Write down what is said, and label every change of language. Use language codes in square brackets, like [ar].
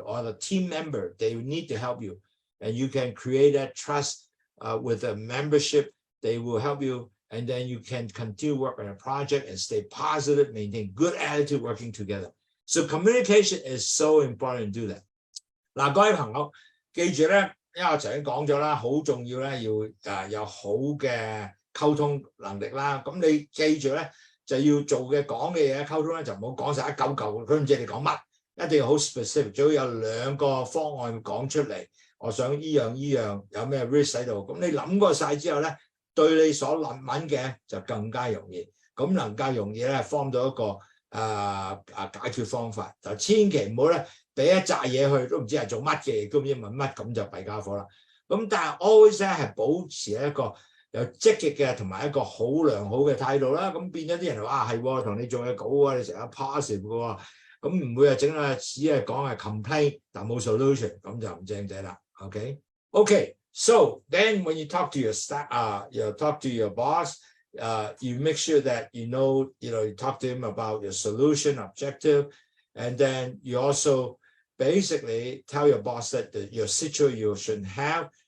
[en] Or the team member, they need to help you. And you can create that trust with a membership. They will help you. And then you can continue work on a project and stay positive, maintain good attitude, working together. So communication is so important to do that. [yue] 嗱，各位朋友，記住咧，因為我頭先講咗啦，好重要咧，要有好嘅溝通能力啦。咁你記住咧，就要做嘅講嘅嘢溝通咧，就唔好講晒一嚿嚿，佢唔知你講乜，一定要好 specific， 最好有2個方案講出嚟。我想依樣有咩 risk 喺度，咁你諗過晒之後咧，對你所諗嘅就更加容易，咁能夠容易咧 form 到一個解決方法，就千祈唔好咧俾一紮嘢去，都唔知係做乜嘅，都唔知問乜，咁就弊家伙啦。咁但係 always 咧係保持一個有積極嘅同埋一個好良好嘅態度啦。咁變咗啲人話係喎，同你做嘢稿啊，你成日 positive 嘅喎，咁唔會整啊只係講係 complain， 但冇 solution， 咁就唔正仔啦。 Okay. [en] So then when you talk to your staff, you talk to your boss. You make sure that you talk to him about your solution, objective, and then you also basically tell your boss that your situation you shouldn't have.